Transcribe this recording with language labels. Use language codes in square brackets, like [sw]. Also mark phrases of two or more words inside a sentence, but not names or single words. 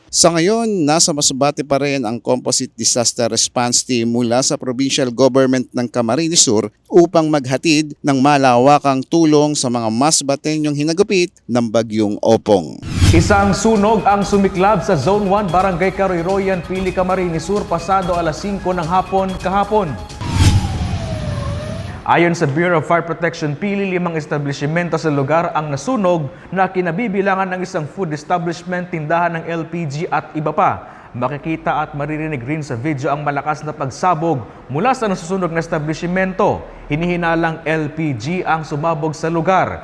[tl] Sa ngayon, nasa Masbate pa rin ang Composite Disaster Response Team mula sa Provincial Government ng Camarines Sur upang maghatid ng malawakang tulong sa mga Masbateñong hinagupit ng Bagyong Opong. Isang sunog ang sumiklab sa Zone 1 Barangay Karoyroyan, Pili, Camarines Sur pasado alas 5 ng hapon kahapon. Ayon sa Bureau of Fire Protection, Pili, 5 establishmento sa lugar ang nasunog na kinabibilangan ng isang [en] food establishment, [tl] tindahan ng LPG at iba pa. Makikita at maririnig rin sa video ang malakas na pagsabog mula sa nasusunog na establishmento. Hinihinalang LPG ang sumabog sa lugar.